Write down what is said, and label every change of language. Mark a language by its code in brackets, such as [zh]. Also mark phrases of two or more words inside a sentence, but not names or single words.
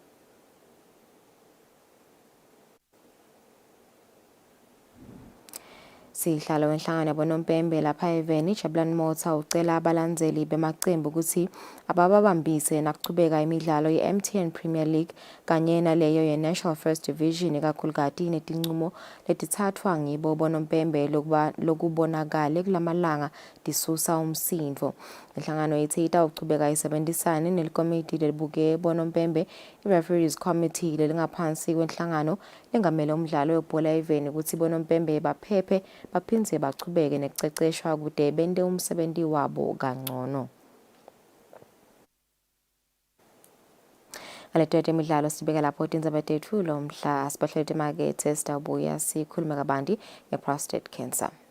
[ss] Sihlalo wenhlangano yabonompembe lapha eveni Jabulani Motha ucela abalandzeli bemacembu ukuthi abababambise nakuchubeka imidlalo ye-MTN Premier League kanye naleyo ye-National First Division ikakhulukati netincumo letitsatfwa ngibo bonompembe lokubonakale kulamalanga disusa umsindvo. Inhlangano ithi itawuchubeka isebenzisane nelikomiti lelibuke bonompembe i-Referees Committee lelingaphansi kwenhlangano lengamele umdlalo webhola eveni ukuthi bonompembe baphephe baphindze bachubeke nekuceceshwa kude bente umsebenti wabo kangcono. Ngaleto temidlalo sibeka lapho tindzaba tethu lo mhla sibahlela emakethe sitawubuya sikhulume kabanti nge- [en] prostate cancer.